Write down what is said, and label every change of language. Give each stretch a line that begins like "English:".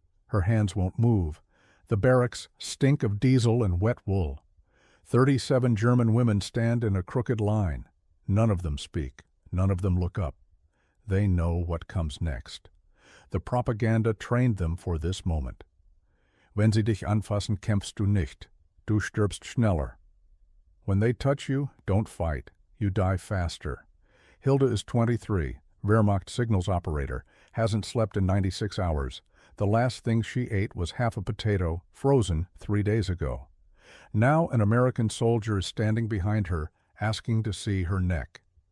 English: Her hands won't move. The barracks stink of diesel and wet wool. 37 German women stand in a crooked line. None of them speak. None of them look up. They know what comes next. The propaganda trained them for this moment.
German: Wenn sie dich anfassen, kämpfst du nicht. Du stirbst schneller.
English: When they touch you, don't fight. You die faster. Hilda is 23, Wehrmacht signals operator, hasn't slept in 96 hours. The last thing she ate was half a potato, frozen 3 days ago. Now an American soldier is standing behind her, asking to see her neck.